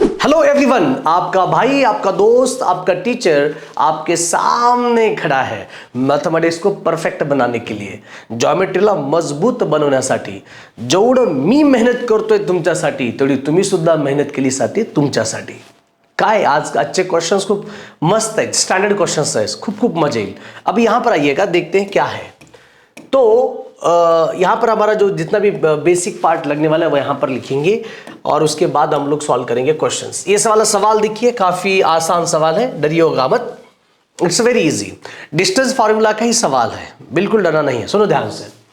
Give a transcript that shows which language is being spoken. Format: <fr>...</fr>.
<hi>Hello everyone, आपका भाई, आपका दोस्त, आपका टीचर आपके सामने खड़ा है मैथमेटिक्स को परफेक्ट बनाने के लिए,</hi> <mr>जॉमेट्रीला मजबूत बनवण्यासाठी. जेवढं मी मेहनत करतोय तुमच्यासाठी तेवढी तुम्ही सुद्धा मेहनत केलीसाठी तुमच्यासाठी. काय आज आजचे क्वेश्चंस खूप मस्त आहेत, स्टैंडर्ड क्वेश्चंस आहेत, खूप खूप मजा येईल.</mr> <hi>अभी यहां पर आइएगा, देखते हैं क्या है. तो यहाँ पर हमारा जो जितना भी बेसिक पार्ट लगने वाला है वो यहाँ पर लिखेंगे और उसके बाद हम लोग सॉल्व करेंगे क्वेश्चंस. ये सवाल देखिए, काफी आसान सवाल है, डरिएगा मत.</hi> <en>it's very easy,</en> <hi>distance formula का ही सवाल है, बिल्कुल डरना नहीं है. सुनो ध्यान से.</hi>